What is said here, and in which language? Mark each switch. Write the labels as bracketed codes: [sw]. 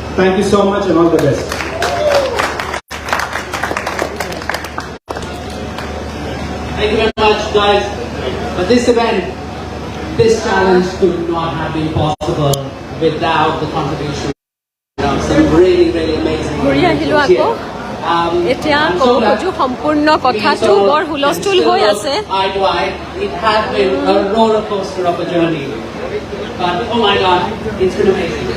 [en] Thank you so much and all the best. Thank you very much, guys. But this event, this challenge could not have been possible without the contribution of some really amazing [as] ঘূৰি আহিলোঁ আকৌ এতিয়া ক'ব খোজো সম্পূৰ্ণ কথাটো বৰ হুলস্থুল হৈ আছে [en] Eye to eye, it has been a roller coaster of a journey. But oh my God, it's been amazing.